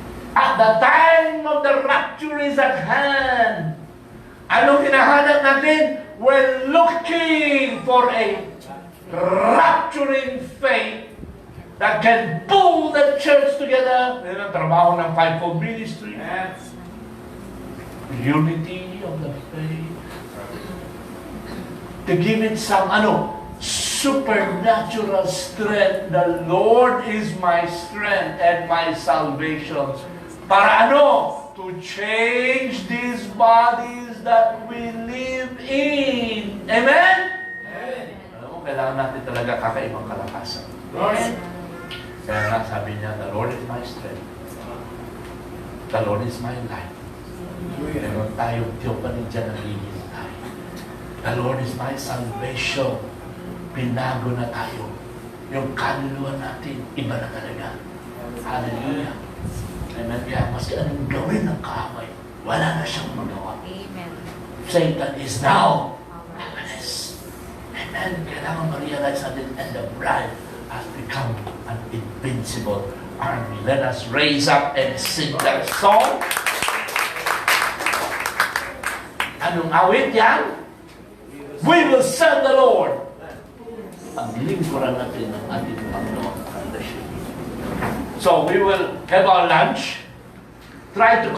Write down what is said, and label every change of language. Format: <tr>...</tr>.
<en>At the time of the rapture is at hand.</en> <tl>Anong hinahanap natin?</tl> <en>We're looking for a rapturing faith that can pull the church together.</en> <tl>Yan ang trabaho ng fivefold ministry.</tl> <en>Unity of the faith. To give it some, supernatural strength. The Lord is my strength and my salvation. Para to change these bodies that we live in.</en> <tl>Amen? Alam mo, kailangan natin talaga kakaibang kalakasan. Amen. Kaya nga sabi niya,</tl> <en>the Lord is my strength. The Lord is my life.</en> <tl>Meron tayong tiyupan dyan na hihintay.</tl> <en>The Lord is my salvation.</en> <tl>Pinago na tayo. Yung kaluluwa natin, iba na talaga. Hallelujah. Amen. Kaya maski anong gawin ng kaaway, wala na siyang magawa. Amen.</tl> <en>Satan is now powerless. Amen.</en> <tl>Kailangan ma-realize natin,</tl> <en>and the bride has become an invincible army. Let us raise up and sing that song.</en> <tl>Anong awit yan?</tl> <en>We will serve the Lord.</en> <tl>Ang lingkuran natin ng ating Panginoon.</tl> <en>So we will have our lunch. Try to</en>